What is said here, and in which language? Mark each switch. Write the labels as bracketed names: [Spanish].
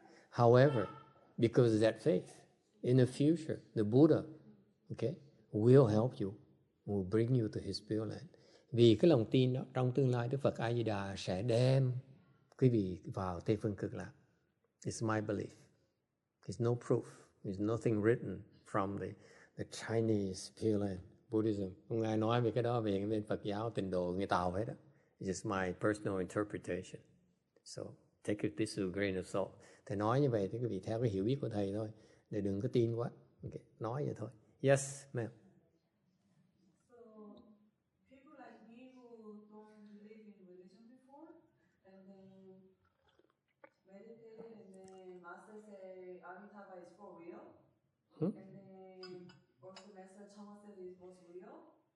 [English] However, because of that faith, in the future, the Buddha, okay, will help you, will bring you to his Pure Land. [Vietnamese] Vì cái lòng tin đó, trong tương lai Đức Phật A-di-đà sẽ đem quý vị vào Tây Phương Cực Lạc. [English] It's my belief. There's no proof. There's nothing written from the Chinese Pure Land Buddhism. [Vietnamese] Không ai nói về cái đó về bên Phật giáo Tịnh độ người Tàu hết đó. [English] It's just my personal interpretation. So take it this with a grain of salt. [Vietnamese] Thầy nói như vậy thì quý vị theo cái hiểu biết của thầy thôi, để đừng có tin quá. [English] Okay. [Vietnamese] Nói vậy thôi. [English] Yes, ma'am. So people like me who don't believe in religion before, and then meditated, and then Master say Amitabha is for real, and then also Master Chama said it was real.